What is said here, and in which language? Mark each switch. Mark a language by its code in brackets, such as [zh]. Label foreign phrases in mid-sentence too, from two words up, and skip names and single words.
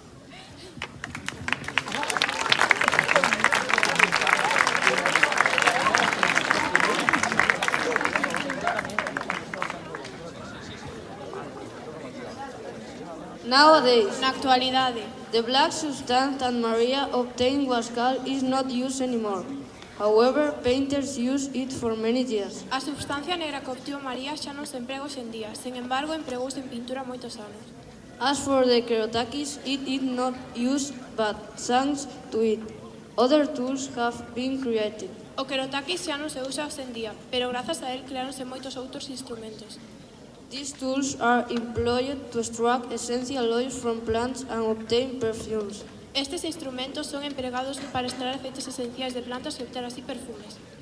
[en] Nowadays, [gl] Na actualidade, [en] the black substance that Maria obtained was called is not used anymore. However, painters use it for many years. [gl] a substancia negra que obtivo María xa non se emprega hoxe en día. Sen embargo, empregouse en pintura moitos anos. [en] As for the kerotakis, it is not used, but thanks to it, other tools have been created. [gl] O kerotakis xa non se usa hoxe en día, pero grazas a él creáronse moitos outros instrumentos. [en] These tools are employed to extract essential oils from plants and obtain perfumes. [gl] Estes instrumentos son empregados para extraer aceites esenciais de plantas e obter así perfumes.